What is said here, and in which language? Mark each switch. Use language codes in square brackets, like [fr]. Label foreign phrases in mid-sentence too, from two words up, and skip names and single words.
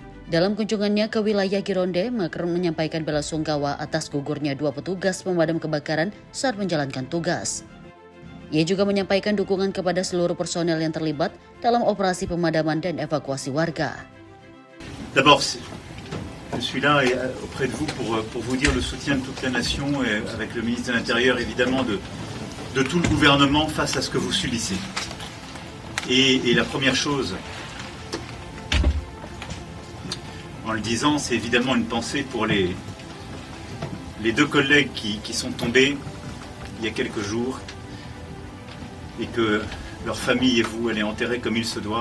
[id] Dalam kunjungannya ke wilayah Gironde, Macron menyampaikan belasungkawa atas gugurnya 2 petugas pemadam kebakaran saat menjalankan tugas. Ia juga menyampaikan dukungan kepada seluruh personel yang terlibat dalam operasi pemadaman dan evakuasi warga. [fr] D'abord, je suis là auprès de vous pour vous dire le soutien de toute la nation et avec le ministre de l'Intérieur évidemment de tout le gouvernement face à ce que vous subissez. Et la première chose, en le disant, c'est évidemment une pensée pour les 2 collègues qui sont tombés il y a quelques jours et que leur famille et vous, elle est enterrée comme il se doit.